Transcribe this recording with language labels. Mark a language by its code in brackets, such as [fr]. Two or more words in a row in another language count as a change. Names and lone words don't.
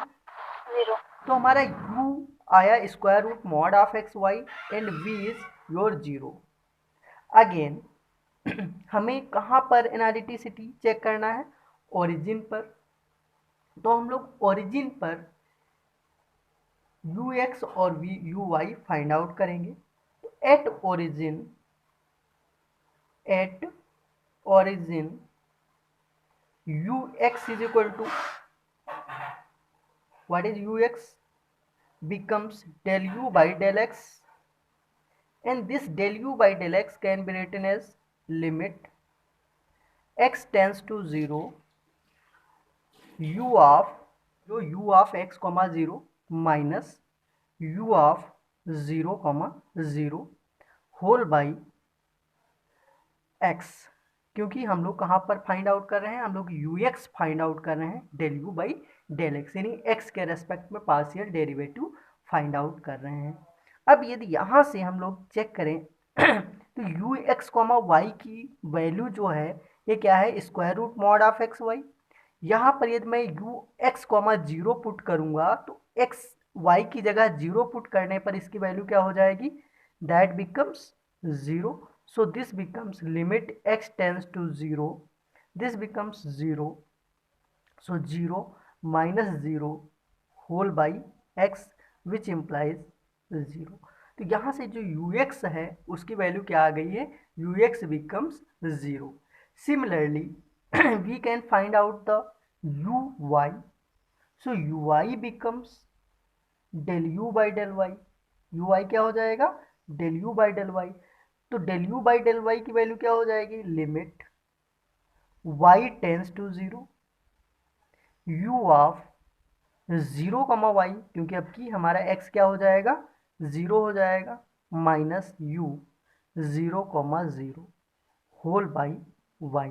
[hi] तो हमारा u आया [en] square root mod of x y and v is your zero. [hi] अगेन हमें कहाँ पर एनालिटिसिटी चेक करना है, ओरिजिन पर। तो हम लोग ओरिजिन पर यू एक्स और वी यू वाई [en] find out [hi] करेंगे। [en] तो at origin u x is equal to what is u x, becomes del u by del x, and this del u by del x can be written as limit x tends to 0 u of [hi] जो [en] u of x comma 0 minus u of 0 comma 0 whole by x, [hi] क्योंकि हम लोग कहाँ पर [en] find out [hi] कर रहे हैं, हम लोग [en] u x find out [hi] कर रहे हैं [en] del u by del x, [hi] यानी x के रेस्पेक्ट में [en] partial derivative find out [hi] कर रहे हैं। अब यदि यहाँ से हम लोग चेक करें तो [en] u x comma y [hi] की वैल्यू जो है ये क्या है, [en] square root mod of x y. [hi] यहाँ पर यदि मैं [en] u x comma zero put [hi] करूँगा तो [en] x y [hi] की जगह [en] zero put [hi] करने पर इसकी वैल्यू क्या हो जाएगी, [en] that becomes zero. So this becomes limit x tends to 0, this becomes 0, so 0 minus 0 whole by x which implies 0। [hi] तो यहाँ से जो ux है उसकी वैल्यू क्या आ गई है, [en] ux becomes 0। Similarly we can find out the uy, so uy becomes del u by del y, [hi] uy क्या हो जाएगा, [en] del u by del y। [hi] तो [en] del u by del y [hi] की वैल्यू क्या हो जाएगी, [en] limit y tends to 0 u of 0 comma y, [hi] क्योंकि अब की हमारा x क्या हो जाएगा, 0 हो जाएगा, [en] minus u 0 comma 0 whole by y.